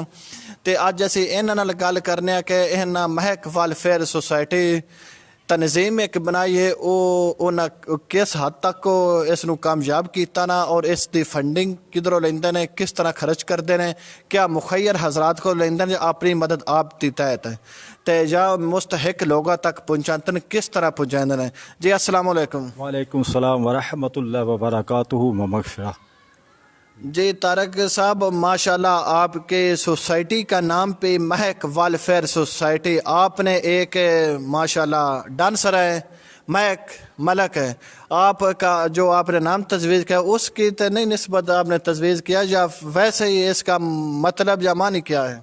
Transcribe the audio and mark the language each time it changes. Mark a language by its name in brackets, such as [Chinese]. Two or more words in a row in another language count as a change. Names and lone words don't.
[Punjabi] ਤੇ ਅੱਜ ਅਸੀਂ ਇਹਨਾਂ ਨਾਲ ਗੱਲ ਕਰਨੇ ਆ ਕਿ ਇਹਨਾਂ ਮਹਿਕ ਵੈਲਫੇਅਰ ਸੁਸਾਇਟੀ ਤਨਜ਼ੀਮ ਇੱਕ ਬਣਾਈ ਹੈ ਉਹਨਾਂ ਕਿਸ ਹੱਦ ਤੱਕ ਇਸ ਨੂੰ ਕਾਮਯਾਬ ਕੀਤਾ ਨਾ ਔਰ ਇਸ ਦੀ ਫੰਡਿੰਗ ਕਿਧਰੋਂ ਲੈਂਦੇ ਨੇ, ਕਿਸ ਤਰ੍ਹਾਂ ਖਰਚ ਕਰਦੇ ਨੇ, ਕਿਆ ਮੁਖੱਇਰ ਹਜ਼ਰਾਤ को ਲੈਂਦੇ ਨੇ ਆਪਣੀ ਮਦਦ ਆਪ ਦੀ ਤਹਿਤ ਤੇ ਜਾਂ ਮੁस्तहिक ਲੋਕਾਂ ਤੱਕ ਪਹੁੰਚਾਉਂਦੇ ਨੇ ਕਿਸ ਤਰ੍ਹਾਂ ਪਹੁੰਚਾਉਂਦੇ ਨੇ। [Arabic] जी السلام علیکم. وعلیکم سلام ورحمۃ اللہ وبرکاتہ مغفرہ. [Urdu] جی طارق صاحب، ماشاءاللہ آپ کے سوسائٹی کا نام پے مہک ویلفیئر سوسائٹی، آپ نے ایک ماشاءاللہ ڈانسر ہے مہک ملک ہے، آپ کا جو آپ نے نام تجویز کیا اس کی تو نہیں نسبت آپ نے تجویز کیا یا ویسے ہی اس کا مطلب یا معنی کیا ہے?